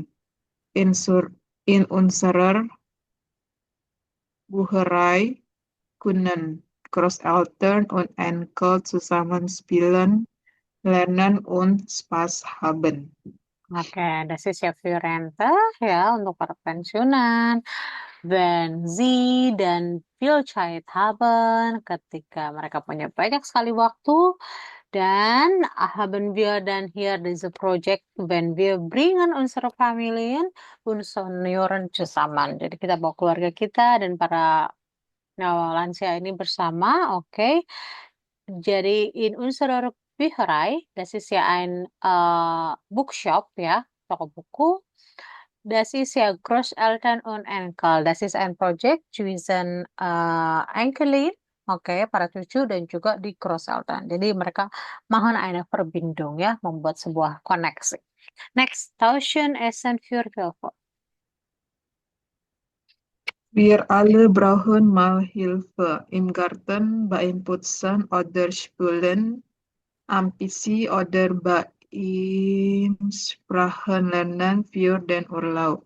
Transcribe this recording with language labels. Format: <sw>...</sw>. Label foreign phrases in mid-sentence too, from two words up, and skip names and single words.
<de>In unserer Bucherei können Großeltern und Enkel zusammen spielen, lernen und Spaß haben. Oke, das ist ja für Rente</de> <id>ya untuk para pensiunan.</id> <de>Wenn Sie dan viel Zeit haben</de> <id>ketika mereka punya banyak sekali waktu</id> <de>dan haben wir dann hier diese Projekt, wenn wir bringen unsere Familien und Senioren zusammen.</de> <id>Jadi kita bawa keluarga kita dan para lansia ini bersama, oke.</id> <de>Jadi in unserer Bücherei, das ist ja ein Bookshop,</de> <id>ya, toko buku.</id> <de>Das ist ja Großeltern und Enkel. Das ist ein Projekt zwischen Enkelin,</de> <id>oke, para cucu dan juga di Großeltern. Jadi mereka mohon</id> <de>eine Verbindung</de> <id>ya, membuat sebuah koneksi.</id> <de>Next, tauschen Essen für Hilfe. Wir alle brauchen mal Hilfe im Garten, beim Putzen oder Spülen, am PC oder beim Sprachenlernen für den Urlaub.</de>